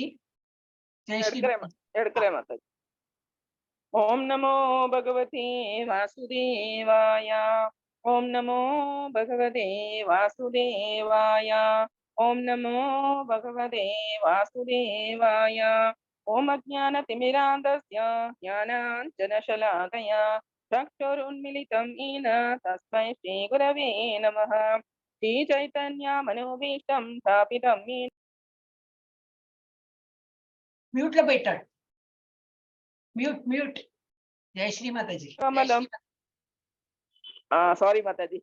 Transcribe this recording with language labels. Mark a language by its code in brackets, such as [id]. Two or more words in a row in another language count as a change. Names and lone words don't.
[ta] எடுக்கிறேன் மாதாஜி. [sa] ओम् नमो भगवते वासुदेवाय. ओम् नमो भगवते वासुदेवाय. ओम् नमो भगवते वासुदेवाय. ओम् अज्ञान तिमिरान्धस्य ज्ञानाञ्जनशलाकया चक्षुरुन्मीलितम् येन तस्मै श्री गुरवे नमः. श्री चैतन्य मनोभीष्टं स्थापितं येन. [ta] म्यूट போயிட்டாள். म्यूट. [hi] जय श्री माताजी. कमलम सॉरी माताजी.